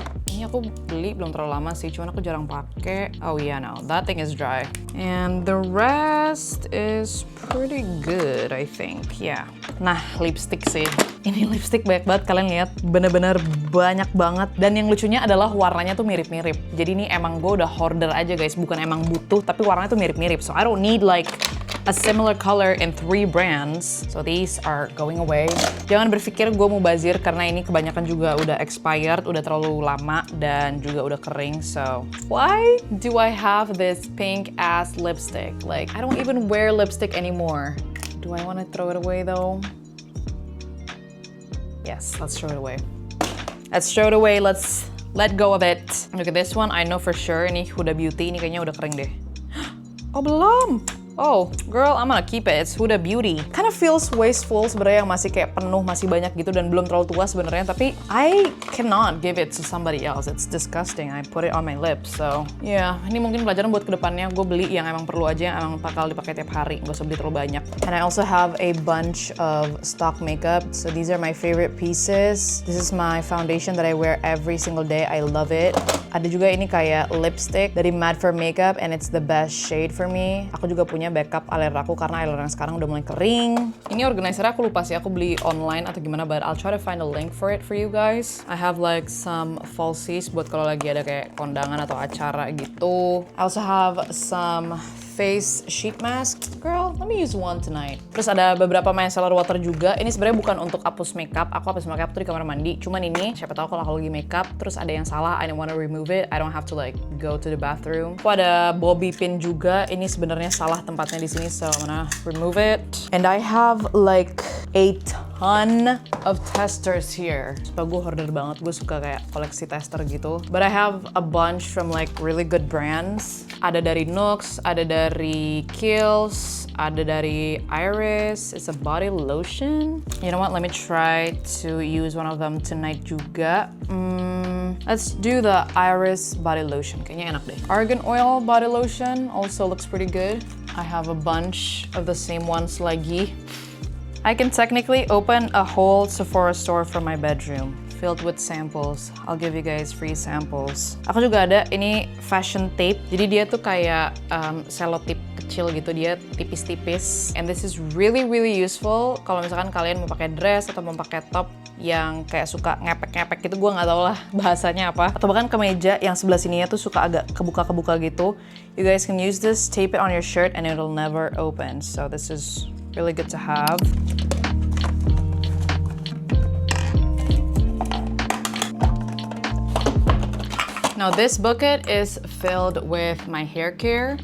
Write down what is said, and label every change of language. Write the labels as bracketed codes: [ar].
[id] Ini aku beli belum terlalu lama sih, cuman aku jarang pakai. [en] Oh yeah, no, that thing is dry. And the rest is pretty good, I think. [id] Yeah. Nah, lipstick sih. Ini lipstick banyak banget, kalian lihat, bener-bener banyak banget. Dan yang lucunya adalah warnanya tuh mirip-mirip. Jadi ini emang gue udah hoarder aja guys, bukan emang butuh, tapi warnanya tuh mirip-mirip. [en] So I don't need like a similar color in 3 brands. So these are going away. [id] Jangan berpikir gue mau bazir karena ini kebanyakan juga udah expired, udah terlalu lama dan juga udah kering. [en] So why do I have this pink ass lipstick? Like I don't even wear lipstick anymore. Do I want to throw it away though? Yes, let's throw it away. Let's throw it away. Let's let go of it. Look at this one. I know for sure ini Huda Beauty. [id] Ini kayaknya udah kering deh. Oh belum. [en] Oh, girl, I'm gonna keep it. It's Huda Beauty. Kind of feels wasteful [id] sebenarnya, yang masih kayak penuh, masih banyak gitu dan belum terlalu tua sebenarnya. Tapi I cannot give it to somebody else. [en] It's disgusting. I put it on my lips. [id] So yeah, ini mungkin pelajaran buat kedepannya. Gue beli yang emang perlu aja, yang emang bakal dipakai tiap hari. Gak usah beli terlalu banyak. [en] And I also have a bunch of stock makeup. So these are my favorite pieces. This is my foundation that I wear every single day. I love it. [id] Ada juga ini kayak lipstick dari [en] Mad for Makeup and it's the best shade for me. [id] Aku juga punya backup eyeliner aku karena eyeliner sekarang udah mulai kering. Ini organizer aku lupa sih aku beli online atau gimana, [en] but I'll try to find a link for it for you guys. I have like some falsies [id] buat kalau lagi ada kayak kondangan atau acara gitu. [en] I also have some face sheet mask. Girl, let me use one tonight. [id] Terus ada beberapa micellar water juga. Ini sebenarnya bukan untuk hapus makeup. Aku hapus makeup tuh di kamar mandi. Cuman ini, siapa tahu kalau aku lagi makeup terus ada yang salah, [en] I don't want to remove it. I don't have to like go to the bathroom. [id] Aku ada bobby pin juga. Ini sebenarnya salah tempatnya di sini, [en] so I'm gonna remove it. And I have like 8 ton of testers here. [id] Sumpah gue hoarder banget, gue suka kayak koleksi tester gitu. [en] But I have a bunch from like really good brands. [id] Ada dari NYX, ada dari Kiehl's, ada dari Iris. [en] It's a body lotion. You know what, let me try to use one of them tonight juga. Let's do the Iris body lotion, [id] kayaknya enak deh. [en] Argan oil body lotion also looks pretty good. I have a bunch of the same ones lagi. I can technically open a whole Sephora store from my bedroom. filled with samples. I'll give you guys free samples. [id] Aku juga ada ini fashion tape. Jadi dia tuh kayak selotip kecil gitu, dia tipis-tipis. [en] And this is really useful [id] kalau misalkan kalian mau pakai dress atau mau pakai top yang kayak suka ngepek-ngepek gitu, gue nggak tahu lah bahasanya apa. Atau bahkan kemeja yang sebelah sininya tuh suka agak kebuka-kebuka gitu. [en] You guys can use this, tape it on your shirt, and it'll never open. So this is really good to have. Now this bucket is filled with my hair care.